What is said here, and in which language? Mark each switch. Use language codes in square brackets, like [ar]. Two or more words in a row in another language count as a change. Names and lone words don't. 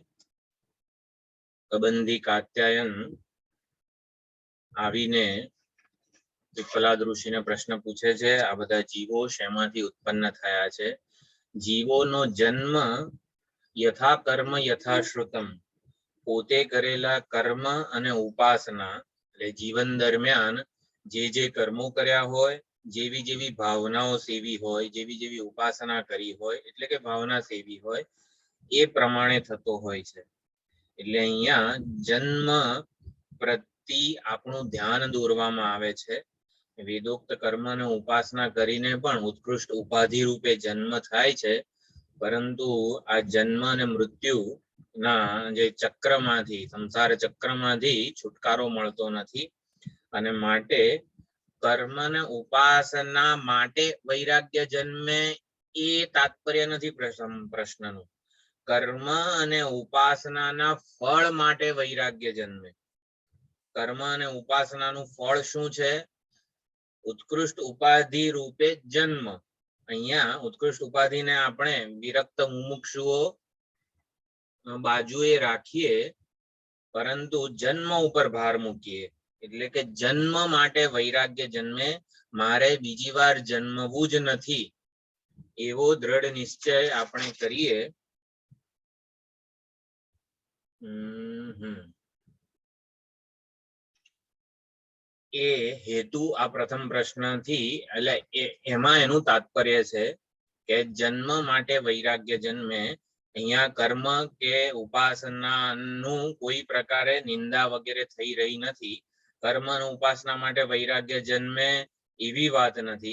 [gu] કબંધી કાત્યાયન આવીને પિપ્પલાદ ઋષિને પ્રશ્ન પૂછે છે આ બધા જીવો શેમાંથી ઉત્પન્ન થયા છે। જીવોનો જન્મ યથા કર્મ યથા શ્રુતમ પોતે કરેલા કર્મ અને ઉપાસના એટલે જીવન દરમિયાન જે કર્મો કર્યા હોય જેવી જેવી ભાવનાઓ સેવી હોય જેવી જેવી ઉપાસના કરી હોય એટલે કે ભાવના સેવી હોય એ પ્રમાણે થતો હોય છે। એટલે અહીંયા જન્મ પ્રતિ આપણું ध्यान દોરવામાં આવે છે। વેદોક્ત કર્મ અને ઉપાસના કરીને પણ ઉત્કૃષ્ટ ઉપાધિ રૂપે જન્મ થાય છે, પરંતુ આ જન્મ અને મૃત્યુ ના જે ચક્રમાંથી સંસાર ચક્રમાંથી છુટકારો મળતો નથી અને માટે કર્મ અને ઉપાસના માટે વૈરાગ્ય જન્મે એ તાત્પર્ય નથી પ્રશ્નનું। કર્મ અને ઉપાસનાના ફળ માટે વૈરાગ્ય જન્મે। કર્મ અને ઉપાસનાનું ફળ શું છે? ઉત્કૃષ્ટ ઉપાધિ રૂપે જન્મ। અહીંયા ઉત્કૃષ્ટ ઉપાધિ ને આપણે વિરક્ત મુમુક્ષુઓ બાજુએ રાખીએ પરંતુ જન્મ ઉપર ભાર મૂકીએ એટલે કે જન્મ માટે વૈરાગ્ય જન્મે। મારે બીજી વાર જન્મવું જ નથી એવો દૃઢ નિશ્ચય આપણે કરીએ। એ હેતુ આ પ્રથમ પ્રશ્ન થી એટલે એમાં એનું તાત્પર્ય છે કે જન્મ માટે વૈરાગ્ય જન્મે। અહીંયા કર્મ કે ઉપાસનાનું કોઈ પ્રકારે નિંદા વગેરે થઈ રહી નથી। કર્મ અને ઉપાસના માટે વૈરાગ્ય જન્મે એવી વાત નથી।